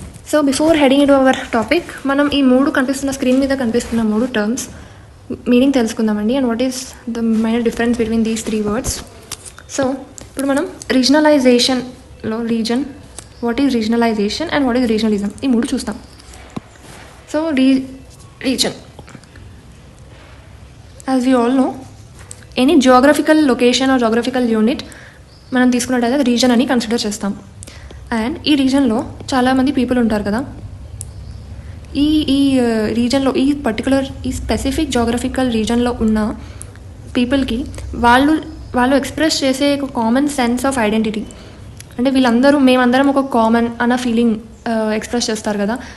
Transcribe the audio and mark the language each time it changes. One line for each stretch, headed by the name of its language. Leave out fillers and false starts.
English: so before heading into our topic,
Telugu: మనం ఈ screen మీద కనిపిస్తున్న మూడు టర్మ్స్ మీనింగ్ తెలుసుకుందామండి.
English: And what is the minor difference between these three words.
Telugu: So ఇప్పుడు మనం రీజనలైజేషన్లో
English: what is regionalisation and what is regionalism,
Telugu: ఈ మూడు చూస్తాం.
English: So region, as we all know, any geographical location or geographical unit
Telugu: మనం తీసుకున్నట్టయితే అది reason అని కన్సిడర్ చేస్తాం. అండ్ ఈ రీజన్లో చాలామంది పీపుల్ ఉంటారు కదా. ఈ రీజన్లో ఈ స్పెసిఫిక్ జాగ్రఫికల్ రీజన్లో ఉన్న పీపుల్కి వాళ్ళు ఎక్స్ప్రెస్ చేసే ఒక
English: common sense of identity,
Telugu: అంటే మేమందరం ఒక కామన్ అన్న ఫీలింగ్ ఎక్స్ప్రెస్ చేస్తారు కదా.